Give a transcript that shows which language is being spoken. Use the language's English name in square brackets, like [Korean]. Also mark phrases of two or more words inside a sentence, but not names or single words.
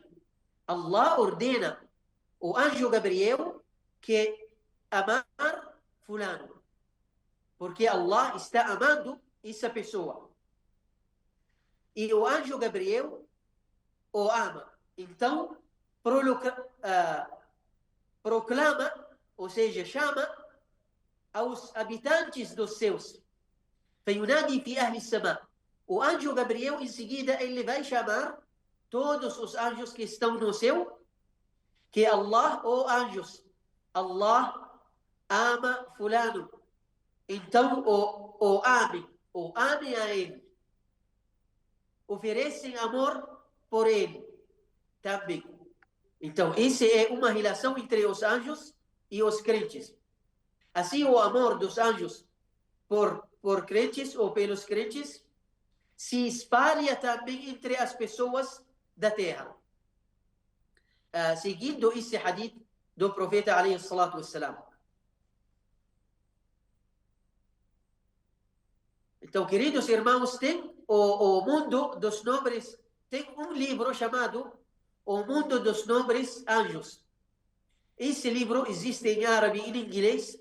[Portuguese] Allah ordena o anjo Gabriel que amar fulano, porque Allah está amando essa pessoa. E o anjo Gabriel o ama. Então proclama, ou seja, chama aos habitantes dos céus. [Arabic] فينادي في أهل السماء. [Portuguese] O anjo Gabriel, em seguida, ele vai chamar todos os anjos que estão no céu, que Allah, anjos, Allah ama fulano. Então, o amem a ele. Oferecem amor por ele também. Então, essa é uma relação entre os anjos e os crentes. Assim, o amor dos anjos por crentes ou pelos crentes se espalha também entre as pessoas da terra. Seguindo esse hadith do profeta [Arabic] عليه الصلاة والسلام. [Portuguese] Então, queridos irmãos, tem o mundo dos nobres, tem um livro chamado O Mundo dos Nobres Anjos. Esse livro existe em árabe e em inglês.